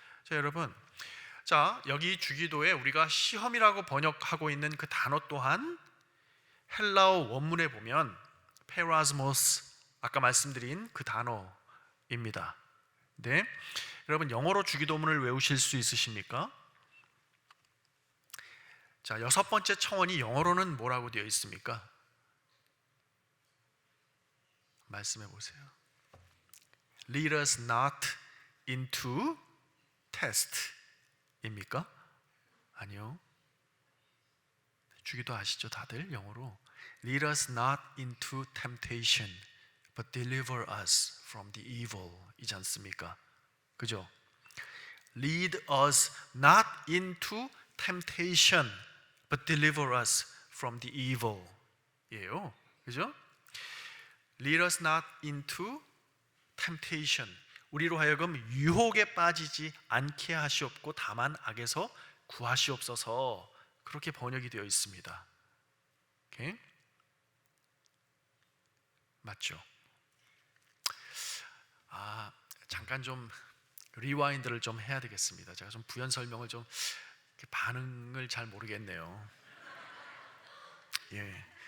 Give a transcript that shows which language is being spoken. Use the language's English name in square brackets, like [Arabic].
[Korean] 자, 여러분, 자, 여기 주기도에 우리가 시험이라고 번역하고 있는 그 단어 또한 헬라어 원문에 보면 페라스모스, 아까 말씀드린 그 단어입니다. 네, 여러분 영어로 주기도문을 외우실 수 있으십니까? 자, 6번째 청원이 영어로는 뭐라고 되어 있습니까? 말씀해 보세요. [English] Lead us not into test [Korean] 입니까? 아니요. 주기도 아시죠 다들 영어로? [English] Lead us not into temptation, but deliver us from the evil [Korean] 이지 않습니까? 그죠? [English] Lead us not into temptation, but deliver us from the evil [Korean] 예요. 그죠? [English] Lead us not into temptation. [Korean] 우리로 하여금 유혹에 빠지지 않게 하시옵고 다만 악에서 구하시옵소서. 그렇게 번역이 되어 있습니다. 오케이? 맞죠? 잠깐 좀 리와인드를 좀 해야 되겠습니다. 제가 좀 부연 설명을 좀 반응을 잘 모르겠네요. 예.